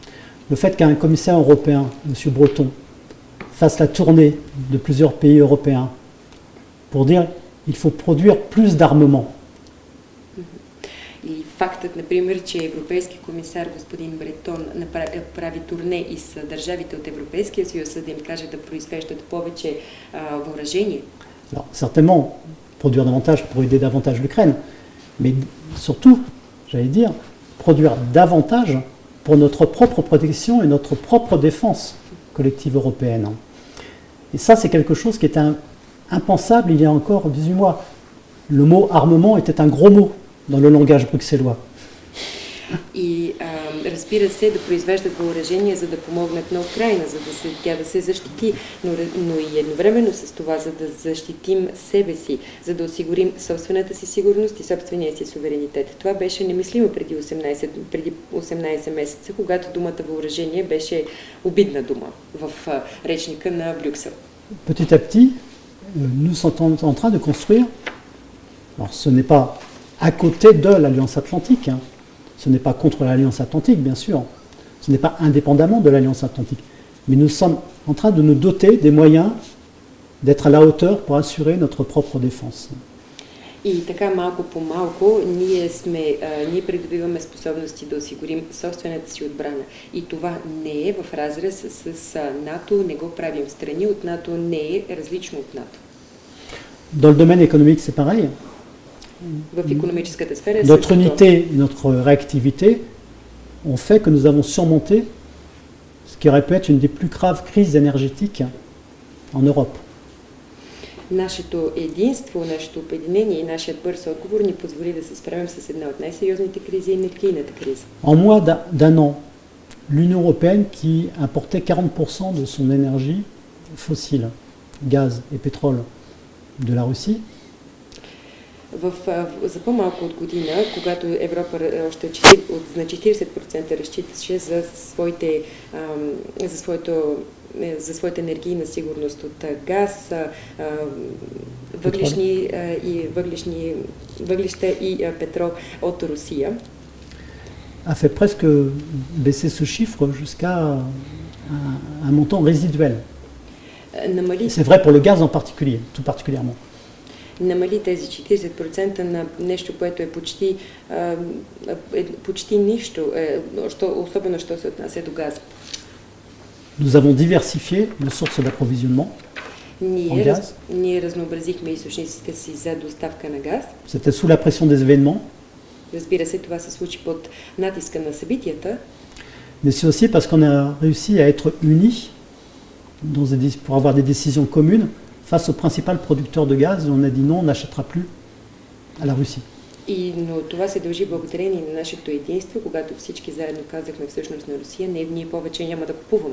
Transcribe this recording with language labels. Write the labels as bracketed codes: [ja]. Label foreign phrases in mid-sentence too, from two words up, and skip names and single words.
[fr] Le fait qu'un commissaire européen, M. Breton, fasse la tournée de plusieurs pays européens pour dire qu'il faut produire plus d'armement. [bg] И фактът, например, че европейски комисар господин Бретон прави турне из държавите от Европейския съюз, за да им каже да произвеждат повече въоръжение. [fr] Alors, certainement, produire davantage pour aider davantage l'Ukraine, mais surtout, j'allais dire, produire davantage pour notre propre protection et notre propre défense collective européenne. Et ça, c'est quelque chose qui était impensable il y a encore 18 mois. Le mot armement était un gros mot dans le langage bruxellois. [bg] И разбира се, да произвеждат въоръжение, за да помогнат на Украйна, за да тя да се защити, но и едновременно с това, за да защитим себе си, за да осигурим собствената си сигурност и собствения си суверенитет. Това беше немислимо преди 18 месеца, когато думата въоръжение беше обидна дума в речника на Брюксел. [fr] Petit à petit, nous sommes en train de construire, alors ce n'est pas à côté de l'Alliance Atlantique, hein. Ce n'est pas contre l'Alliance Atlantique, bien sûr, ce n'est pas indépendamment de l'Alliance Atlantique, mais nous sommes en train de nous doter des moyens d'être à la hauteur pour assurer notre propre défense. [bg] И така малко по малко ние придобиваме способности да осигурим собствената си отбрана. И това не е в разрез с НАТО, не го правим страни от НАТО, не е различно от НАТО. [fr] Dans le domaine économique, c'est pareil. [bg] В икономическата сфера [fr] Notre unité et notre réactivité ont fait que nous avons surmonté ce qui aurait pu être une des plus graves crises énergétiques en Europe. [bg] Нашето единство, нашето обединение и нашият бърз отговор ни позволи да се справим с една от най-сериозните кризи, енергийната криза. [fr] En moins d'un an, l'Union européenne qui importait 40% de son énergie fossile, gaz et pétrole, de la Russie, [bg] за по-малко от година, когато Европа още на 40% разчиташе за своята енергийна сигурност от газ, въглища и петрол от Русия, [fr] a fait presque baisser ce chiffre jusqu'à un montant résiduel. C'est vrai pour le gaz en particulier, tout particulièrement. [bg] Намали тези 40% на нещо, което е почти нищо, особено що се отнася до газа. [fr] Nous avons diversifié nos sources d'approvisionnement en gaz. [bg] Ние разнообразихме източниците си за доставка на газ. [fr] C'était sous la pression des événements. [bg] Разбира се, това се случи под натиска на събитията. [fr] Mais c'est aussi parce qu'on a réussi à être unis pour avoir des décisions communes face au principal producteur de gaz. On a dit non, on n'achètera plus à la Russie. [bg] Но това се дължи благодарение на нашето единство, когато всички заедно казахме всъщност на Русия, ние повече няма да купуваме.